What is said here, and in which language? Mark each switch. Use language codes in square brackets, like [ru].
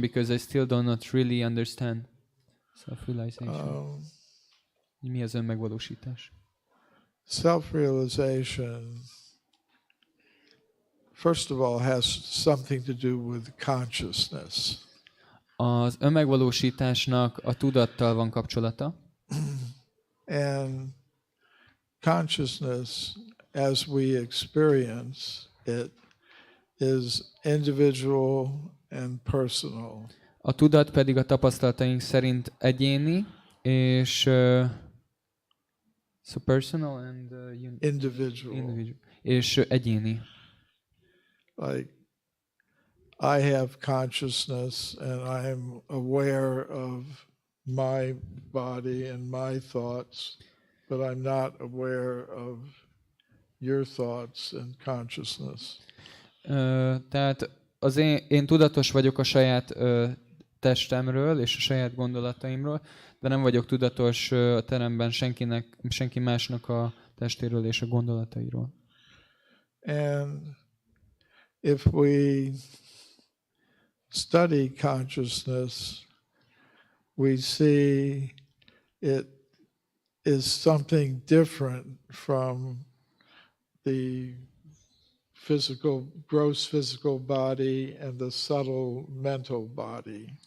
[en] Because I still do not really understand self-realization. [hu] Mi az önmegvalósítás? [en] Self-realization, first of all, has something to do with consciousness. [hu] Az önmegvalósításnak a tudattal van kapcsolata. [en] And consciousness, as we experience it, is individual and personal. [hu] A tudat pedig a tapasztalataink szerint egyéni, és [en] so personal and individual. [hu] És egyéni. [en] Like I have consciousness and I'm aware of my body and my thoughts, but I'm not aware of your thoughts and consciousness. [hu] Tehát én tudatos vagyok a saját testemről és a saját gondolataimról, de nem vagyok tudatos a teremben senki másnak a testéről és a gondolatairól. [en] And if we study consciousness, we see it is something different from the gross physical body and the subtle mental body.